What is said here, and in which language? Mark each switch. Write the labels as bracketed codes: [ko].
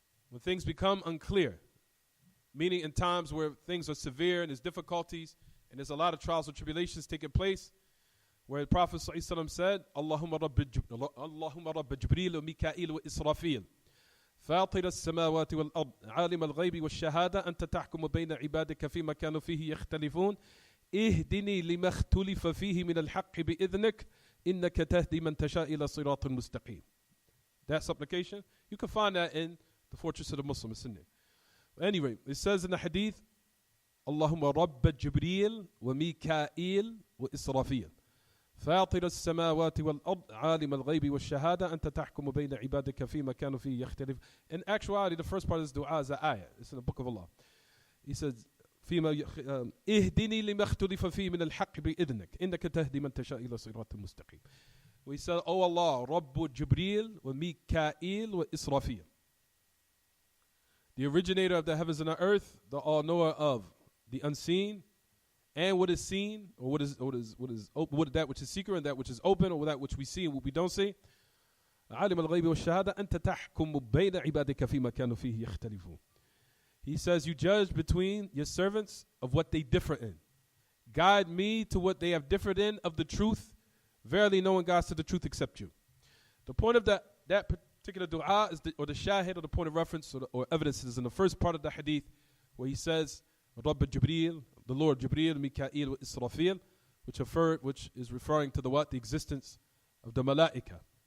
[en] When things become unclear, meaning in times where things are severe and there's difficulties and there's a lot of trials and tribulations taking place, where the Prophet ﷺ said, Allahumma rabbi Jibreel wa Mikail wa Israfil, [ar] فاطر السماوات والأرض عالم الغيب والشهادة أنت تحكم بين عبادك فيما كانوا فيه يختلفون اهدني لما اختلف فيه من الحق بإذنك إنك تهدي من تشاء إلى صراط مستقيم. [en] That supplication, you can find that in the Fortress of the Muslims. In there. Anyway, it says in the hadith, [ar] Allahumma rabba Jibreel wa Mikail wa Israfil, فاطر السماوات والأرض عالم الغيب والشهادة أنت تحكم بين عبادك فيما كانوا فيه يختلف. [en] In actuality, the first part of this dua is an ayah. It's in the book of Allah. He says, [ar] فيما اهدني لما اختلف فيه من الحق بإذنك إنك تهدي من تشاء إلى صراط مستقيم. [en] We said, Oh Allah, Rabbu Jibreel wa Mikail wa Israfil, the originator of the heavens and the earth, the all-knower of the unseen and what is seen, or what is that which is secret and that which is open, or that which we see and what we don't see. [ar] عالم الغيب والشهادة أنت تحكم بين عبادك فيما كانوا فيه يختلفون. [en] He says, you judge between your servants of what they differ in. Guide me to what they have differed in of the truth. Verily no one guides to the truth except you. The point of that particular dua is or the shahid, or the point of reference, or evidence is in the first part of the hadith, where he says, Rabb Jibreel, the Lord Jibreel, Mikael, Israfil, which is referring to the existence of the malaika.